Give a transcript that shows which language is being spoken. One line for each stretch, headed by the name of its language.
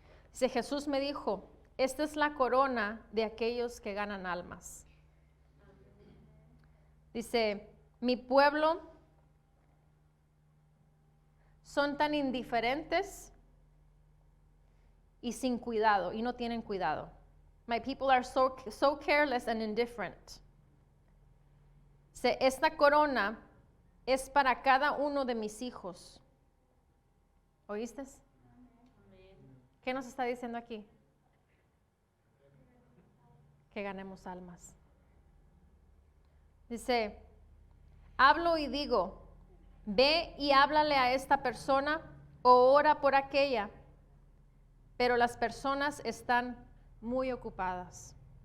Spanish: Dice, Jesús me dijo, esta es la corona de aquellos que ganan almas. Dice, mi pueblo son tan indiferentes y sin cuidado, y no tienen cuidado.
English: My people are so careless and indifferent.
Spanish: Dice, esta corona es para cada uno de mis hijos. ¿Oíste? ¿Qué nos está diciendo aquí? Que ganemos almas. Dice, hablo y digo, ve y háblale a esta persona o ora por aquella, pero las personas están muy ocupadas.